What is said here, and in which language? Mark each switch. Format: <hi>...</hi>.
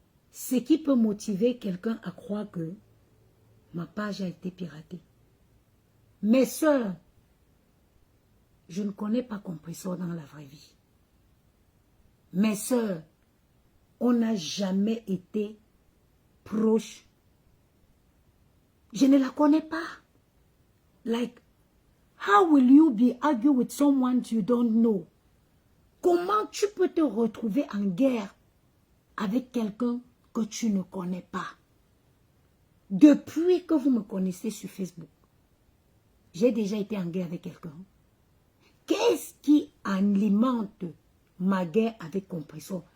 <fr>Ce qui peut motiver quelqu'un à croire que ma page a été piratée. Mes sœurs, je ne connais pas Compressor dans la vraie vie. Mes sœurs, on n'a jamais été proches. Je ne la connais pas.</fr> <en>Like, how will you be arguing with someone you don't know?</en> <fr>Comment tu peux te retrouver en guerre avec quelqu'un que tu ne connais pas? Depuis que vous me connaissez sur Facebook, j'ai déjà été en guerre avec quelqu'un. Qu'est-ce qui alimente ma guerre avec Compressor?</fr>